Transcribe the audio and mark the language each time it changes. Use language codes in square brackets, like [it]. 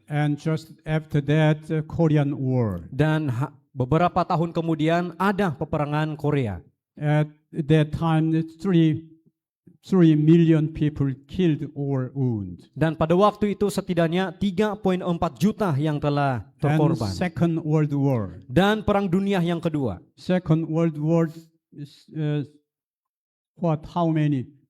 [en] And just after that, Korean War. [ms] Dan beberapa tahun kemudian ada peperangan Korea. [en] At that time, 3 million people killed or wounded. [ms] Dan pada waktu itu setidaknya 3,4 juta yang telah [en] And [ms] terkorban. [en] Second World War. [ms] Dan Perang Dunia yang kedua. [en] Second World War is how many?